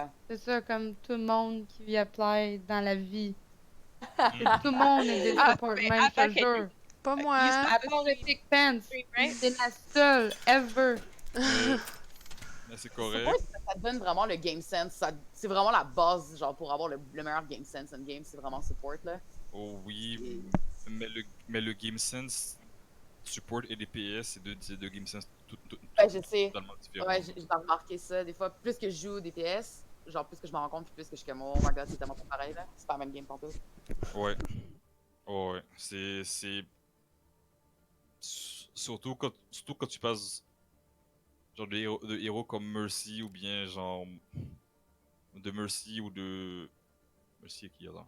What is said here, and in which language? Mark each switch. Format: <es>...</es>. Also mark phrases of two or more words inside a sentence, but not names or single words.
<fr>C'est ça, comme tout le monde qui y apply dans la vie. Tout le monde est des support, même, je te jure. Pas moi. À part Epic Pants, c'est la seule ever. Mais c'est correct. Ça te donne vraiment le</fr> <en>game sense.</en> <fr>C'est vraiment la base, genre, pour avoir le meilleur</fr> <en>game sense in game,</en> <fr>c'est vraiment support, là. Oh oui, mais le</fr> <en>game sense</en> <fr>support et DPS, c'est deux</fr> <en>game sense</en> <fr>Ouais, je sais. totalement différents. Ouais, j'ai remarqué ça. Des fois, plus que je joue DPS, genre, plus que je m'en rends compte, plus que je suis comme,</fr> <en>oh my god,</en> <fr>c'est tellement pas pareil, là. C'est pas la même game pour tout. Ouais. Oh, ouais. C'est. Surtout quand tu passes. Genre de héros comme Mercy ou bien genre. De Mercy ou de. Mercy qui est là?</fr>